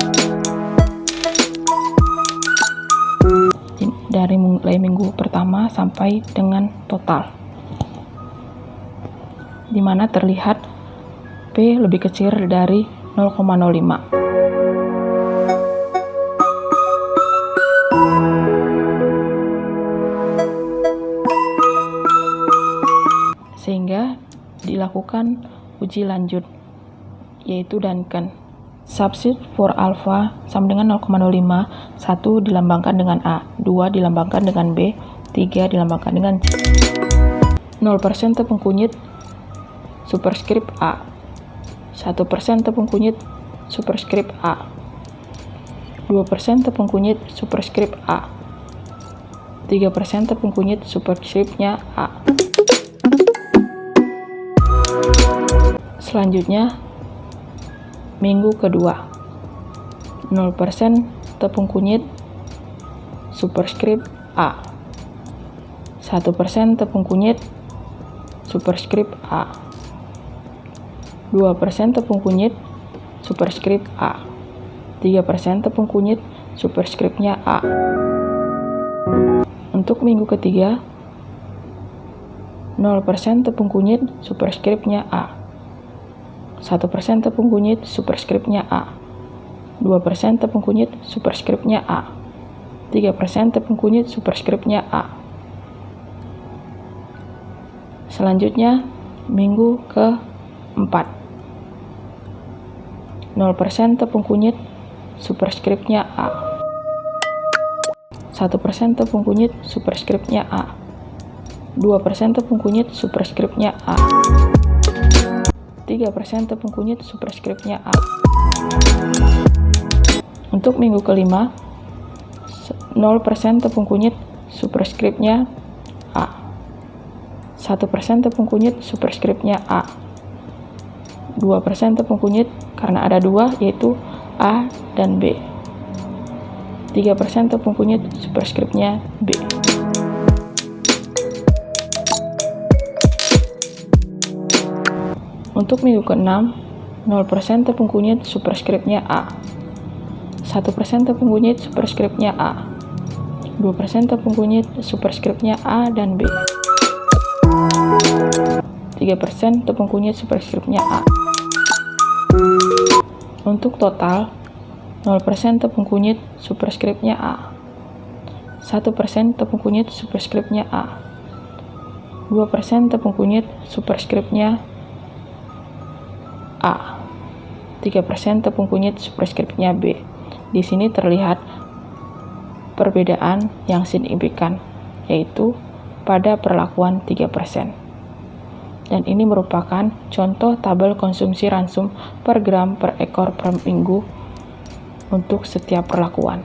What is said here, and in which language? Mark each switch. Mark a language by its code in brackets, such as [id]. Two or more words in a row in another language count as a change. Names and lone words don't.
[id] Dari mulai minggu pertama sampai dengan total, di mana terlihat P lebih kecil dari 0,05. Sehingga dilakukan uji lanjut, yaitu Duncan. [en] Substitute for alpha [id] sama dengan 0,05, 1 dilambangkan dengan A, 2 dilambangkan dengan B, 3 dilambangkan dengan C. 0% tepung kunyit superskrip A, 1% tepung kunyit superskrip A, 2% tepung kunyit superskrip A, 3% tepung kunyit superskripnya A. Selanjutnya, minggu kedua, 0% tepung kunyit superskrip A, 1% tepung kunyit superskrip A, 2% tepung kunyit superskrip A, 3% tepung kunyit superskripnya A. Untuk minggu ketiga, 0% tepung kunyit superskripnya A, 1% tepung kunyit superskripnya A, 2% tepung kunyit superskripnya A, 3% tepung kunyit superskripnya A. Selanjutnya, minggu ke-4, 0% tepung kunyit superskripnya A, 1% tepung kunyit superskripnya A, 2% tepung kunyit superskripnya A, 3% tepung kunyit superskripnya A. Untuk minggu kelima, 0% tepung kunyit superskripnya A, 1% tepung kunyit superskripnya A, 2% tepung kunyit karena ada 2 yaitu A dan B, 3% tepung kunyit superskripnya B. Untuk minggu ke-6, 0% tepung kunyit superskripnya A, 1% tepung kunyit superskripnya A, 2% tepung kunyit superskripnya A dan B, 3% tepung kunyit superskripnya A. Untuk total, 0% tepung kunyit superskripnya A, 1% tepung kunyit superskripnya A, 2% tepung kunyit superskripnya A, 3% tepung kunyit superskripnya B. Di sini terlihat perbedaan yang signifikan, yaitu pada perlakuan 3%. Dan ini merupakan contoh tabel konsumsi ransum per gram per ekor per minggu untuk setiap perlakuan.